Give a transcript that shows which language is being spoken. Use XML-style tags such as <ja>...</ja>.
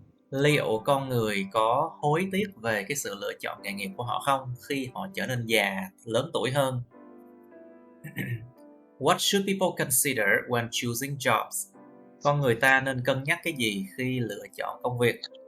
<vi>Liệu con người có hối tiếc về cái sự lựa chọn nghề nghiệp của họ không khi họ trở nên già, lớn tuổi hơn?</vi> <en>What should people consider when choosing jobs?</en> <vi>Con người ta nên cân nhắc cái gì khi lựa chọn công việc?</vi>